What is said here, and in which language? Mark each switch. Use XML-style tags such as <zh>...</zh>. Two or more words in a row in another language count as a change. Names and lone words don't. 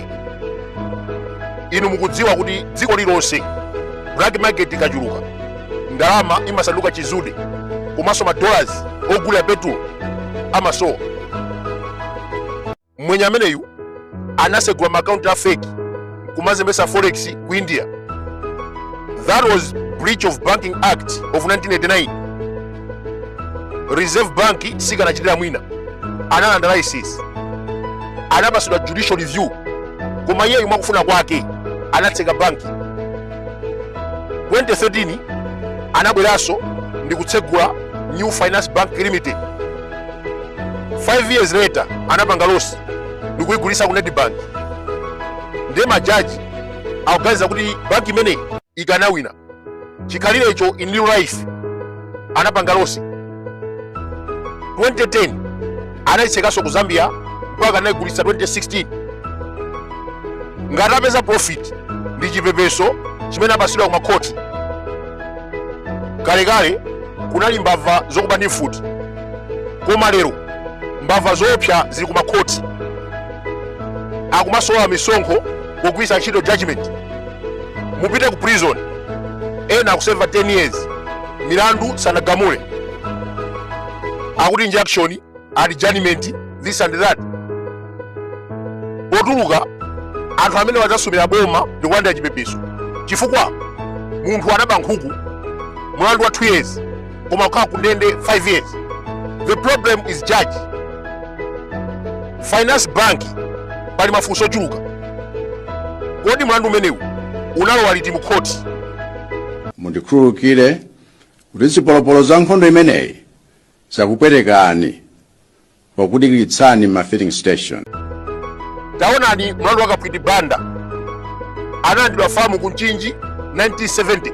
<ny>Inu mukudziwa kuti dziko lilonse</ny> <en>black market</en> <ny>ikachuluka ndalama imasanduka chizude, komanso madollars ogula petrol amasowa. Mwenye ameneyu anasegula makaunti a fake kumazembesa forex ku India.</ny> <en>That was breach of Banking Act of 1989.</en> <ny>Reserve Bank sikanachitira mwina, analanda license, anapasidwa</ny> <en>judicial review,</en> <ny>koma iye mwakufuna kwake anatseka banki. 2013 anabweraso ndi kutsegula New Finance Bank Limited.</ny> <en>5 years later</en> <ny>anapanga losi ndi kuyigulisa ku Nedbank. Ndiye majaji akuganiza kuti banki imeneyi ikanawina chikhalire icho</ny> <en>in real life,</en> <ny>anapanga losi. 2010 anayitsekaso ku Zambia mpaka anayigulisa 2016. Ngati apeza profit ndi chipepeso chimene apasidwa ku makhoti. Kalekale kunali mbava zokuba ndi mfuti, koma lero mbava zoopsa zili ku makhoti. Akumasowa misonkho kugwisa ntchito judgment. Mupite ku prison, ena akuserva 10 years milandu sanagamule. Akuti injunction,</ny> <en>adjournment, this and that.</en> <ny>Potuluka anthu amene wadzasumira boma ndikulandira chipepeso chifukwa munthu anaba nkhuku mulandu wa 2 years koma kukhala ku ndende 5 years.</ny> <en>The problem is judge.</en> <ny>Finance Bank pali mafunso ochuluka. Kodi mulandu umenewu unalowa liti mu khoti? Mundikhululukire kuti zipolopolo za nkhondo imeneyi zakupwetekani pakudikiritsani ma filling station. Taonani mulandu wa Kapwiti Banda analandidwa famu ku Mchinji 1970.</ny>